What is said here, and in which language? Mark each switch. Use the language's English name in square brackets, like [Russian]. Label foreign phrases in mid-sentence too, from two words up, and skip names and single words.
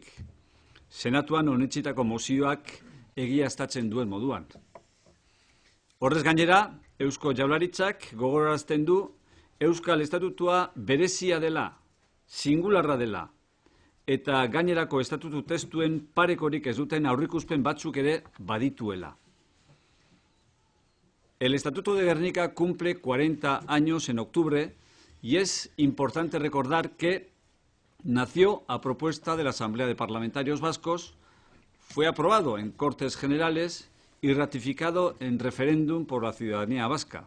[Basque] Senatuan onetsitako mozioak egiaztatzen duen moduan. Horrez gainera, Eusko Jaurlaritzak gogorarazten du Euskal Estatutua berezia dela, singularra dela, eta gainerako estatutu testuen parekorik ez duten aurrikuspen batzuk ere badituela. [Spanish] El Estatuto de Gernika cumple 40 años en octubre y es importante recordar que nació a propuesta de la Asamblea de Parlamentarios Vascos, fue aprobado en Cortes Generales y ratificado en referéndum por la ciudadanía vasca.